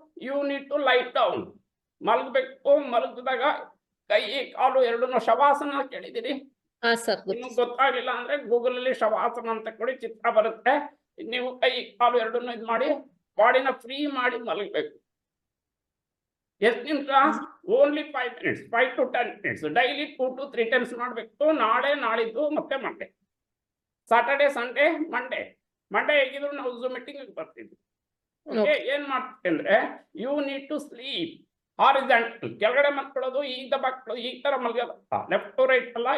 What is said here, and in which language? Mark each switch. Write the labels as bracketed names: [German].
[English] you need to light down, [Kannada] ಮಲಗಬೇಕು. ಮಲಗಿದಾಗ ಕೈ ಕಾಲು ಎರಡನ್ನೂ ಶವಾಸನ ಕೇಳಿದಿರಿ? ನಿಮ್ಗೆ ಗೊತ್ತಾಗ್ಲಿಲ್ಲ ಅಂದ್ರೆ ಗೂಗಲ್ ಅಲ್ಲಿ ಶವಾಸನ ಅಂತ ಕೊಡಿ, ಚಿತ್ರ ಬರುತ್ತೆ. ನೀವು ಕೈ ಕಾಲು ಎರಡನ್ನೂ ಇದು ಮಾಡಿ ಬಾಡಿನ ಫ್ರೀ ಮಾಡಿ ಮಲಗಬೇಕು. ಎಷ್ಟು ನಿಮಿಷ? [English] Only 5 minutes, 5 to 10 minutes. Daily 2 to 3 times [Kannada] ಮಾಡಬೇಕು. ನಾಳೆ ನಾಳಿದ್ದು ಮತ್ತೆ Monday, Saturday Sunday Monday. Monday ಹೇಗಿದ್ರು ನಾವು ಝೂಮ್ ಮೀಟಿಂಗ್ ಬರ್ತಿದ್ವಿ. ಓಕೆ, ಏನ್ ಮಾಡ್ತೀವಿ ಅಂದ್ರೆ [English] you need to sleep horizontal, [Kannada] ಕೆಳಗಡೆ ಮಲ್ಕೊಳ್ಳೋದು, ಈಗ ಮಕ್ಕಳು ಈ ತರ ಮಲ್ಗೋದು, [English] left to right [Kannada] ಅಲ್ಲ.